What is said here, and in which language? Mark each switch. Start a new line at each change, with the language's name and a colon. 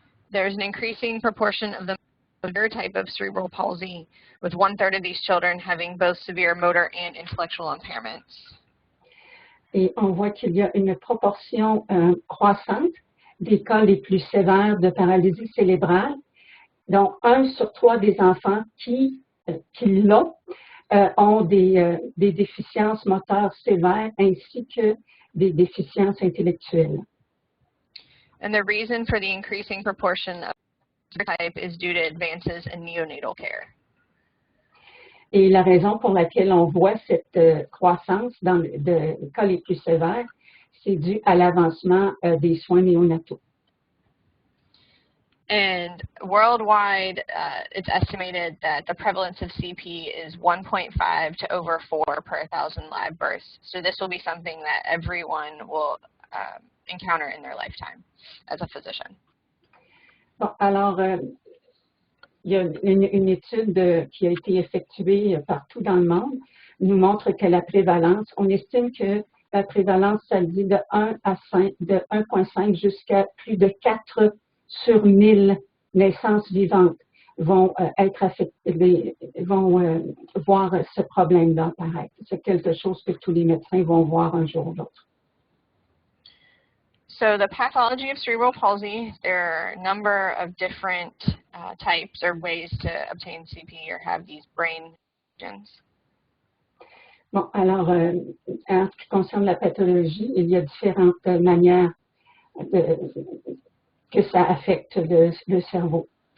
English: There's an increasing proportion of the motor type of cerebral palsy, with 1/3 of these children having both severe motor and intellectual impairments.
French: Et on voit qu'il y a une proportion croissante des cas les plus sévères de paralysie cérébrale, dont 1 sur 3 des enfants qui l'ont ont des déficiences moteurs sévères ainsi que des déficiences intellectuelles.
English: And the reason for the increasing proportion of this type is due to advances in neonatal care.
French: Et la raison pour laquelle on voit cette croissance dans les cas les plus sévères, c'est dû à l'avancement des soins néonataux.
English: And worldwide, it's estimated that the prevalence of CP is 1.5 to over 4 per 1,000 live births. So this will be something that everyone will encounter in their lifetime as a physician.
French: Bon, alors, il y a une étude qui a été effectuée partout dans le monde, nous montre que la prévalence, on estime que la prévalence, ça dit de 1,5 jusqu'à plus de 4 sur 1000 naissances vivantes vont être affectées, vont voir ce problème-là apparaître. C'est quelque chose que tous les médecins vont voir un jour ou l'autre.
English: So the pathology of cerebral palsy, there are a number of different types or ways to obtain CP or have these brain lesions.
French: Bon, alors, en ce qui concerne la pathologie, il y a différentes manières que ça affecte le cerveau.